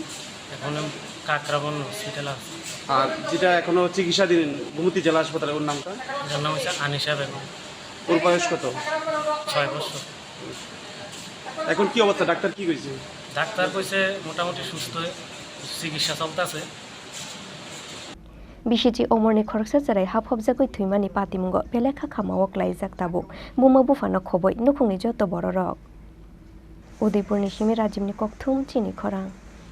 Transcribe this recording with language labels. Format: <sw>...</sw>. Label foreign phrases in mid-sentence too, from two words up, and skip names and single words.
<bn>এখন কাকরাবন হসপিটাল আছে আর যেটা এখনো চিকিৎসাধীন গোমতী জেলা হাসপাতালে ওর নামটা এটার নাম হচ্ছে আনিশা বেগম ওর বয়স কত 6 বছর এখন কি অবস্থা ডাক্তার কি কইছে ডাক্তার কইছে মোটামুটি সুস্থ চিকিৎসা চলতেছে</bn> <trp>Bishiji omorni khoroksa sarai</trp> <en>half of</en> <trp>zagoi thuimani patimungo belekha khamawok laijak tabu buma bufano khoboi nukhungni joto bororok Udaipurni Shimi Rajimni Kokthum Chini Khorang</trp>